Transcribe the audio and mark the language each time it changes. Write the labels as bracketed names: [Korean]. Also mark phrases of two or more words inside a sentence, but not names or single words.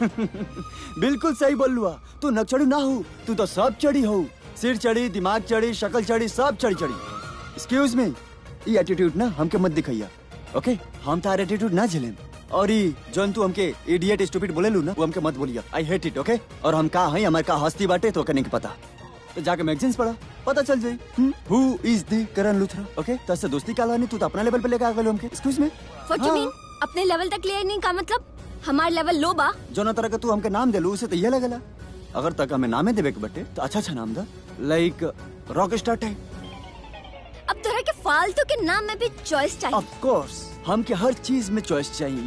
[Bhojpuri] बिल्कुल सही बोललू हा। तू नक चढ़ी ना हो, तू तो सब चढ़ी हो। सिर चढ़ी, दिमाग चढ़ी, शक्ल चढ़ी, सब चढ़ी। [English] excuse me, [Bhojpuri] ये एटीट्यूड ना हमके मत दिखाइया, ओके? हम तार एटीट्यूड ना झेलें। और ये जौन तू हमके [English] idiot stupid [Bhojpuri] बोलेलू ना, वो हमके मत बोलिया। [English] I hate it, OK? [Bhojpuri] और हम का हई, हमार का हस्ती बाटे तो करने के पता। तो जाके मैगजीन्स पढ़ा, पता चल जाई [English] who is the Karan Luthra, OK? [Bhojpuri] तस्से दोस्ती का लानी, तू तो अपना लेवल पे लेके आ गइल हमके। [English] Excuse me, What you mean? [Bhojpuri] अपने लेवल तक ले नहीं का मतलब? हमार लेवल लो बा। जोना तरह का तू हमके नाम देलू उसे तो ये लगेला। अगर तक हमें नामे देवे के बटे तो अच्छा नाम दा, [English] like rock star type. [Bhojpuri] अब तोरा के फालतू के नाम में भी चॉइस चाहिए। [English] Of course, [Bhojpuri] हमके हर चीज में चॉइस चाहिए।